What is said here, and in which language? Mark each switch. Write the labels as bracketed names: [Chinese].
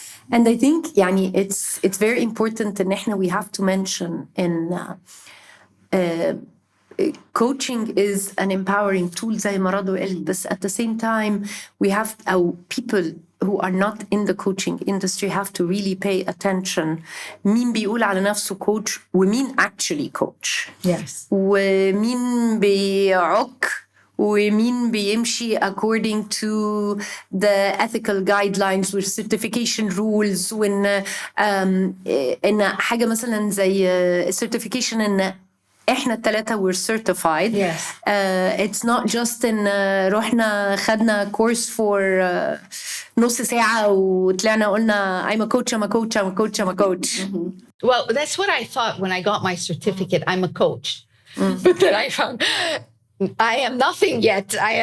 [English] And I think [Arabic] يعني [English] it's very important [Arabic] إن إحنا [English] we have to mention in coaching is an empowering tool [Arabic] زي ما رضوى قالت, [English] but at the same time we have our people who are not in the coaching industry have to really pay attention. [Arabic] مين بيقول على نفسه coach ومين [English] actually coach. Yes. [Arabic] ومين بيعك ومين بيمشي [English] according to the ethical guidelines with certification rules. [Arabic] وإن إن حاجة مثلا زي certification إن إحنا الثلاثة [English] we're certified. Yes. It's not just [Arabic] إن رحنا خدنا [English] course for [Arabic] نص ساعة وطلعنا قلنا [English] I'm a coach. Mm-hmm. Well, that's what I thought when I got my certificate. I'm a coach. But then I found I am nothing yet.